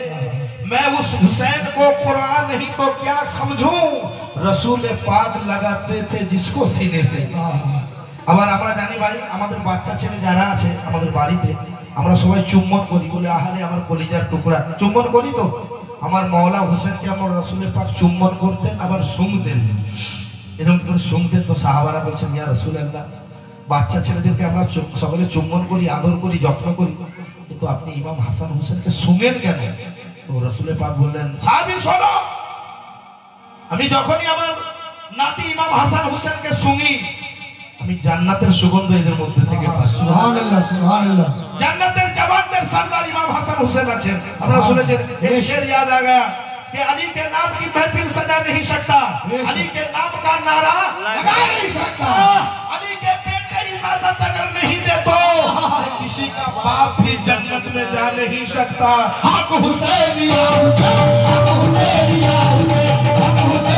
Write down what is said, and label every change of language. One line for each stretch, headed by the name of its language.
Hindi: मैं उस हुसैन को कुरान नहीं तो क्या समझूं, रसूल पाक लगाते थे जिसको सीने से।
Bangla: আবার আমরা জানি ভাই, আমাদের বাচ্চা ছেলে যারা আছে আমাদের বাড়িতে, আমরা সবাই চুম্বন করি, বলে আহারে আমার কলিজার টুকরা, চুম্বন করি। তো আমার মাওলা হোসেনকে আমার রসুলের পাক চুম্বন করতেন, আবার শুনতেন, এরকম করে শুনতেন। তো সাহাবারা বলছেন ইয়া রাসূলুল্লাহ, বাচ্চা ছেলেদেরকে আমরা সকলে চুম্বন করি, আদর করি, যত্ন করি, কিন্তু আপনি ইমাম হাসান হোসেনকে শুনেন কেন? তো রসুলের পাক বললেন, সাহাবী শোনো, আমি যখনই আমার নাতি ইমাম হাসান হোসেনকে শুনি, আমি জান্নাতের সুগন্ধ এদের মধ্যে থেকে পাই। সুবহানাল্লাহ, সুবহানাল্লাহ। জান্নাতের জওয়ানদের সরদার ইমাম হাসান হোসেন আছেন। আমরা শুনেছি
Hindi: एक शेर याद आ गया कि अली के नाम की महफिल सजा नहीं सकता, अली के नाम का नारा लगा नहीं सकता, अली के बेटे इजाजत अगर नहीं दे तो किसी का बाप भी जन्नत में जा नहीं सकता। हक हुसैन या हुसैन, हक हुसैन या हुसैन, हक